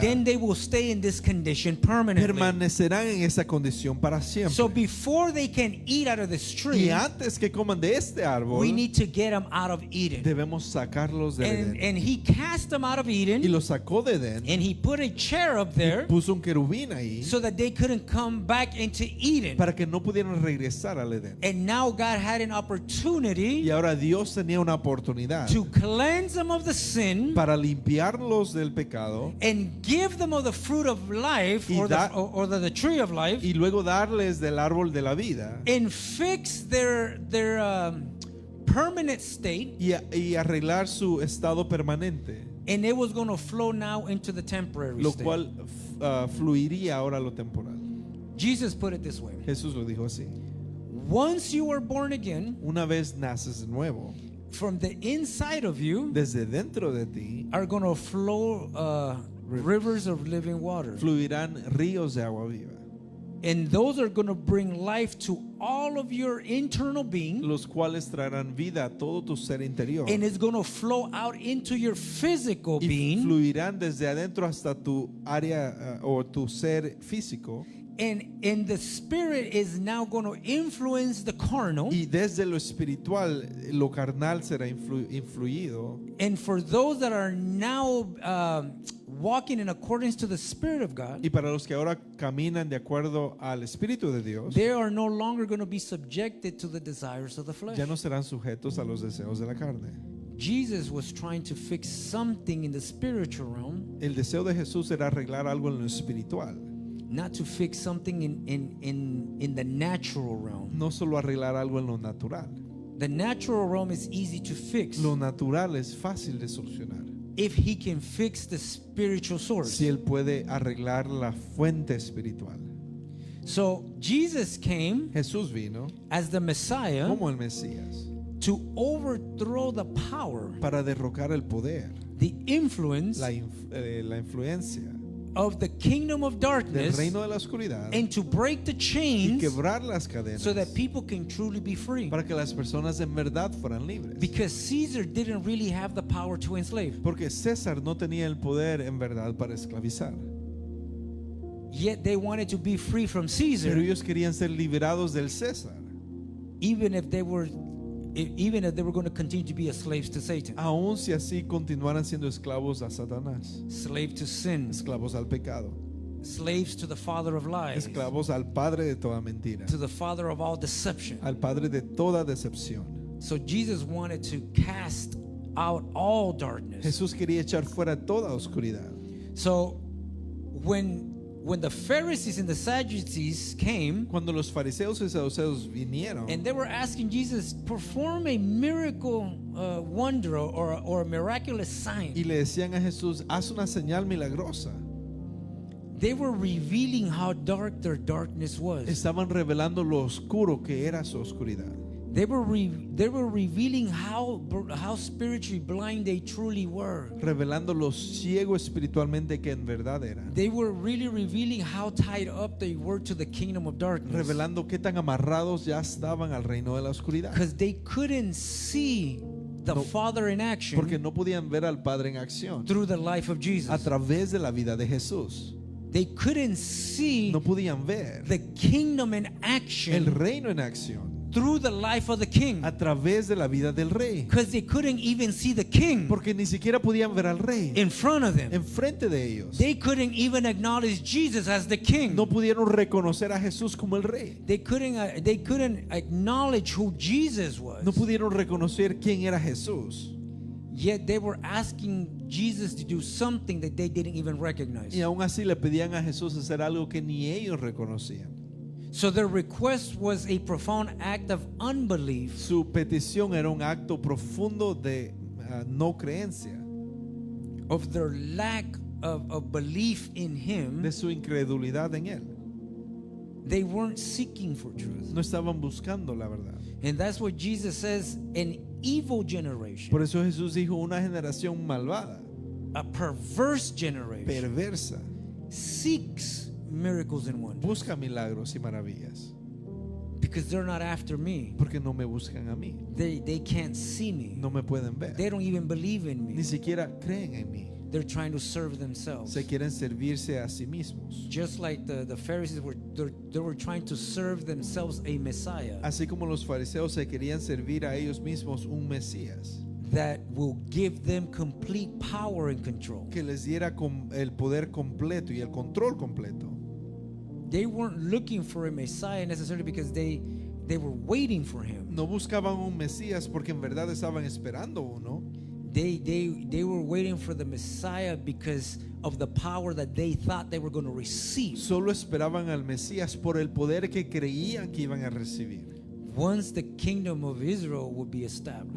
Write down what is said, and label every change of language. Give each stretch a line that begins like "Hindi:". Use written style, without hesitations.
English: then they will stay in this condition permanently.
Spanish: permanecerán en esa condición para siempre.
English: So before they can eat out of this
Spanish: Y
English: tree,
Spanish: antes que coman de este árbol,
English: we need to get them out of Eden.
Spanish: debemos sacarlos del Edén.
English: And he cast them out of
Spanish: Y
English: Eden,
Spanish: los sacó de Edén,
English: and he put a cherub there
Spanish: puso un querubín ahí
English: so that they couldn't come back into Eden.
Spanish: para que no pudieran regresar al Edén.
English: And now God had an opportunity
Spanish: Y ahora Dios tenía una oportunidad
English: to cleanse them of the sin
Spanish: para limpiarlos del pecado
English: and give them of the fruit of life,
Spanish: Y
English: or the tree of life,
Spanish: y luego darles del árbol de la vida
English: and fix their permanent state,
Spanish: y arreglar su estado permanente,
English: and it was going to flow now into the temporary
Spanish: lo
English: state.
Spanish: cual fluiría ahora a lo temporal.
English: Jesus put it this way:
Spanish: Jesús lo dijo así.
English: once you are born again,
Spanish: Una vez naces de nuevo,
English: from the inside of you
Spanish: desde dentro de ti
English: are going to flow rivers of living water,
Spanish: fluirán ríos de agua viva,
English: and those are going to bring life to all of your internal being,
Spanish: los cuales traerán vida a todo tu ser interior
English: and it's going to flow out into your physical
Spanish: y
English: being,
Spanish: fluirán desde adentro hasta tu área o tu ser físico,
English: and the spirit is now going to influence the carnal.
Spanish: y desde lo espiritual lo carnal será influido.
English: And for those that are now walking in accordance to the Spirit of God,
Spanish: Y para los que ahora caminan de acuerdo al Espíritu de Dios,
English: they are no longer going to be subjected to the desires of the flesh.
Spanish: ya no serán sujetos a los deseos de la carne.
English: Jesus was trying to fix something in the spiritual realm,
Spanish: El deseo de Jesús era arreglar algo en lo espiritual,
English: not to fix something in the natural realm.
Spanish: no solo arreglar algo en lo natural.
English: The natural realm is easy to fix
Spanish: Lo natural es fácil de solucionar
English: if he can fix the spiritual source.
Spanish: si él puede arreglar la fuente espiritual.
English: So Jesus came
Spanish: Jesús vino
English: as the Messiah
Spanish: como el Mesías
English: to overthrow the power,
Spanish: para derrocar el poder,
English: the influence
Spanish: la influencia
English: of the kingdom of
Spanish: del
English: darkness,
Spanish: reino de la oscuridad
English: and to break the
Spanish: y
English: chains
Spanish: quebrar las cadenas
English: so that people can truly be free.
Spanish: para que las personas en verdad fueran libres.
English: Because Caesar didn't really have the power to enslave.
Spanish: Porque César no tenía el poder en verdad para esclavizar.
English: Yet they wanted to be free from
Spanish: Pero
English: Caesar,
Spanish: ellos querían ser liberados del César,
English: even if they were going to continue to be slaves to Satan,
Spanish: aun si así continuaran siendo esclavos a Satanás,
English: slave to sin,
Spanish: esclavos al pecado,
English: slaves to the father of lies,
Spanish: esclavos al padre de toda mentira,
English: to the father of all deception.
Spanish: al padre de toda decepción.
English: So Jesus wanted to cast out all darkness.
Spanish: Jesús quería echar fuera toda oscuridad.
English: So when the Pharisees and the Sadducees came,
Spanish: Cuando los fariseos y saduceos vinieron
English: and they were asking Jesus, perform a miracle wonder or a miraculous sign.
Spanish: y le decían a Jesús, haz una señal milagrosa,
English: They were revealing how dark their darkness was.
Spanish: estaban revelando lo oscuro que era su oscuridad.
English: They were revealing how spiritually blind they truly were.
Spanish: Revelando lo ciego espiritualmente que en verdad eran.
English: They were really revealing how tied up they were to the kingdom of darkness.
Spanish: Revelando qué tan amarrados ya estaban al reino de la oscuridad.
English: Because they couldn't see the
Spanish: No,
English: Father in action
Spanish: Porque no podían ver al Padre en acción
English: through the life of
Spanish: a
English: Jesus.
Spanish: través de la vida de Jesús.
English: They couldn't see
Spanish: No podían ver
English: the kingdom in
Spanish: el
English: action
Spanish: reino en acción
English: through the life of the king,
Spanish: a través de la vida del rey.
English: because they couldn't even see the king
Spanish: Porque ni siquiera podían ver al rey
English: in front of them.
Spanish: enfrente de ellos.
English: They couldn't even acknowledge Jesus as the king.
Spanish: No pudieron reconocer a Jesús como el rey.
English: They couldn't acknowledge who Jesus was.
Spanish: No pudieron reconocer quién era Jesús.
English: Yet they were asking Jesus to do something that they didn't even recognize.
Spanish: Y aún así le pedían a Jesús hacer algo que ni ellos reconocían.
English: So their request was a profound act of unbelief,
Spanish: Su petición era un acto profundo de no creencia,
English: of their lack of belief in him.
Spanish: de su incredulidad en él.
English: They weren't seeking for truth.
Spanish: No estaban buscando la verdad.
English: And that's what Jesus says, an evil generation,
Spanish: Por eso Jesús dijo una generación malvada,
English: a perverse generation,
Spanish: perversa,
English: seeks miracles and wonders
Spanish: busca milagros y maravillas,
English: because they're not after me.
Spanish: porque no me buscan a mí,
English: They can't see me.
Spanish: no me pueden ver,
English: They don't even believe in
Spanish: ni
English: me.
Spanish: siquiera creen en mí,
English: They're trying to serve themselves.
Spanish: se quieren servirse a sí mismos.
English: Just like the Pharisees they were trying to serve themselves a Messiah
Spanish: Así como los fariseos se querían servir a ellos mismos un Mesías
English: that will give them complete power and control.
Spanish: que les diera el poder completo y el control completo.
English: They weren't looking for a Messiah necessarily because they were waiting for him.
Spanish: No buscaban un Mesías porque en verdad estaban esperando uno.
English: They were waiting for the Messiah because of the power that they thought they were going to receive.
Spanish: Solo esperaban al Mesías por el poder que creían que iban a recibir.
English: Once the kingdom of Israel would be established.